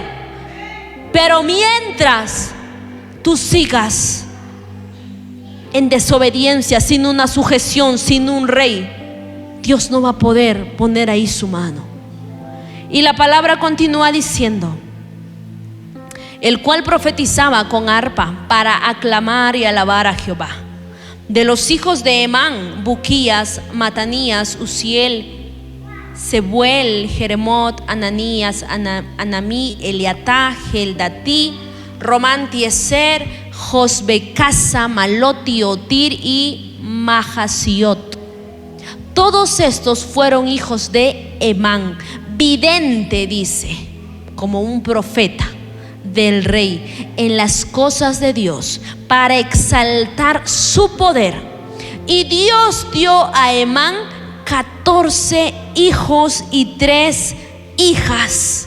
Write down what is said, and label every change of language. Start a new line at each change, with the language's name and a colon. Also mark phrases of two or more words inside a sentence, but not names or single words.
Spanish: Pero mientras tú sigas en desobediencia, sin una sujeción, sin un rey, Dios no va a poder poner ahí su mano. Y la palabra continúa diciendo: el cual profetizaba con arpa para aclamar y alabar a Jehová. De los hijos de Emán, Buquías, Matanías, Uziel, Sebuel, Jeremot, Ananías, Anamí, Eliatá, Geldatí, Román, Tieser, Josbecasa, Maloti, Otir y Mahasiot. Todos estos fueron hijos de Emán, vidente, dice, como un profeta del rey en las cosas de Dios, para exaltar su poder. Y Dios dio a Emán 14 hijos y 3 hijas.